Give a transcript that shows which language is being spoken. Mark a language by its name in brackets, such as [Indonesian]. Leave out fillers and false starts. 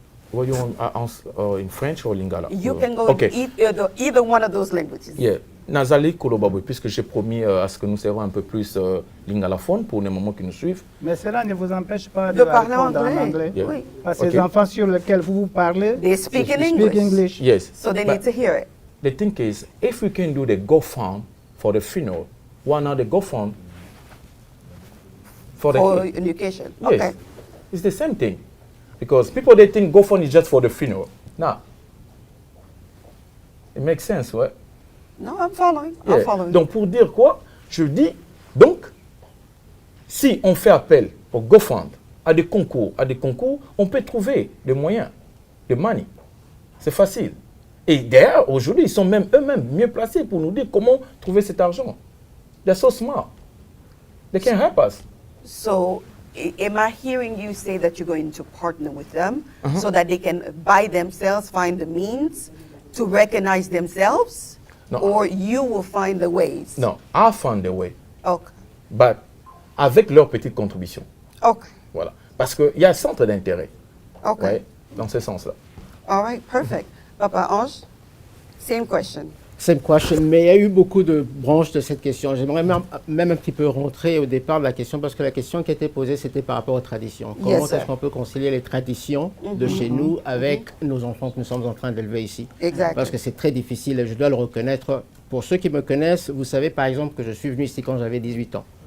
[English] What do you want in French or Lingala? You can go either one of those languages. Yeah. [Lingala] Nazali Kolobaboy, [French] puisque j'ai promis à ce que nous serons un peu plus lingalaphone pour les moments qui nous suivent. Mais cela ne vous empêche pas de parler en anglais. [English] Yeah. [French] Oui. Parce que les enfants sur lesquels vous parlez, [English] they speak in English. Yes. So they need to hear it. The thing is, if we can do the GoFund for the funeral, why not the GoFund for the education? Yes. Okay. It's the same thing. Because people, they think GoFund is just for the funeral. Now, it makes sense, right? No, I'm following. Yeah. I'm following. [French] Donc, pour dire quoi? Je dis, donc, si on fait appel au GoFund, à des concours, on peut trouver des moyens, de money. C'est facile. Et d'ailleurs, aujourd'hui, ils sont même eux-mêmes mieux placés pour nous dire comment trouver cet argent. [English] They're so smart. They can help us. So, am I hearing you say that you're going to partner with them so that they can by themselves find the means to recognize themselves? No. Or you will find the ways? No, I'll find a way. Okay. But [French] avec leur petite contribution. [English] Okay. [French] Voilà. Parce qu'il y a un centre d'intérêt. [English] Okay. [French] Ouais, dans ce sens-là. [English] All right, perfect. Papa Ange, same question. Same question, [French] mais il y a eu beaucoup de branches de cette question. J'aimerais même un petit peu rentrer au départ de la question, parce que la question qui a été posée, c'était par rapport aux traditions. Comment est-ce qu'on peut concilier les traditions de chez nous avec nos enfants que nous sommes en train d'élever ici? Exactement. Parce que c'est très difficile, et je dois le reconnaître. Pour ceux qui me connaissent, vous savez par exemple que je suis venu ici quand j'avais 18 ans.